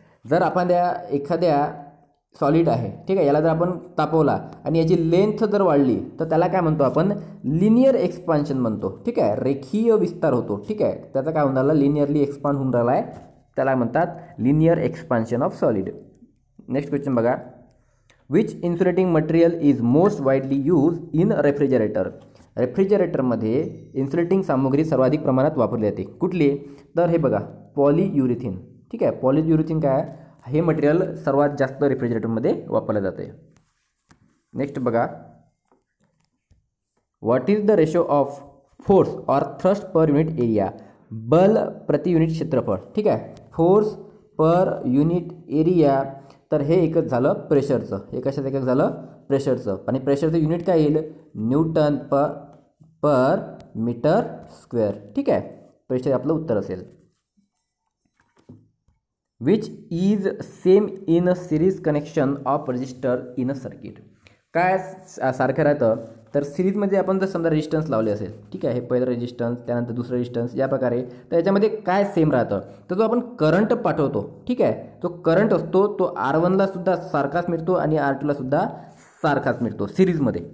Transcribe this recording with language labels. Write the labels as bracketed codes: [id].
[mr] जर आपण एखाद्या सॉलिड आहे, ठीक आहे, याला जर आपण तापवला आणि याची लेंथ जर वाढली तर त्याला काय म्हणतो आपण, लिनियर एक्सपान्शन म्हणतो. ठीक आहे, रेखीय विस्तार होतो. ठीक आहे, त्याचा काय होऊन राहिला, लिनियरली एक्सपांड होऊन राहिला आहे, त्याला म्हणतात linear expansion of solid. [en] next question [mr] बघा, [en] Which insulating material is most widely use in refrigerator. [mr] रेफ्रिजरेटरमध्ये insulating सामग्री सर्वाधिक प्रमाणात वापरली जाते. कुठली, तर हे बघा पॉलीयुरिथिन. ठीक आहे, पॉलीयुरिथिन काय, हे मटेरियल सर्वात जास्त रेफ्रिजरेटरमध्ये वापरलं जाते. [en] next [mr] बघा, [en] What is the ratio of force or thrust per unit area. [mr] बल प्रति युनिट क्षेत्रफळ. ठीक आहे, [en] Force per unit area. [mr] तर हे एकच झालं प्रेशरचं. हे कशाचं एकच झालं, प्रेशरचं. आणि प्रेशरचं युनिट काय येईल, न्यूटन पर मीटर स्क्वेअर. ठीक आहे, प्रेशर आपलं उत्तर असेल. [en] Which is same in series connection of register in a circuit. [mr] काय सारखं राहतं, तर सिरीजमध्ये आपण जर समजा रेजिस्टन्स लावले असेल, ठीक आहे, हे पहिलं रेजिस्टन्स त्यानंतर दुसरं रेजिस्टन्स या प्रकारे, तर याच्यामध्ये काय सेम राहतं, तर जो आपण करंट पाठवतो, ठीक आहे, तो करंट असतो तो R1ला सुद्धा सारखाच मिळतो आणि R2ला सुद्धा सारखाच मिळतो सिरीजमध्ये.